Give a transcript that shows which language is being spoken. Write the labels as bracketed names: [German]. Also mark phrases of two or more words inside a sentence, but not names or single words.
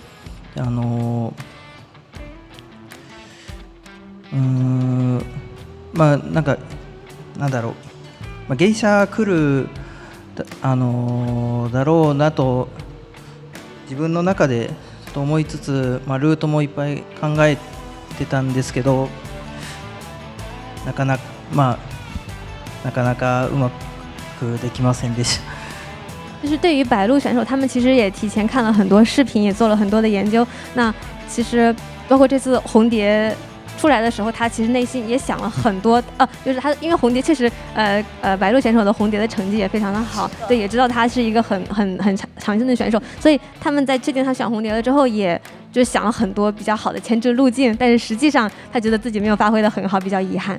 [Japanese] なんだろう、芸者来るだろうなと自分の中でと思いつつ、ルートもいっぱい考えてたんですけど、なかなかなかなかうまくできませんでした。 [Chinese] 就是对于白鹿选手，他们其实也提前看了很多视频，也做了很多的研究。那其实包括这次红蝶出来的时候，他其实内心也想了很多，就是他因为红蝶确实，白鹿选手的红蝶的成绩也非常的好，对，也知道他是一个很强劲的选手，所以他们在确定他选红蝶了之后，也就想了很多比较好的牵制路径，但是实际上他觉得自己没有发挥得很好，比较遗憾。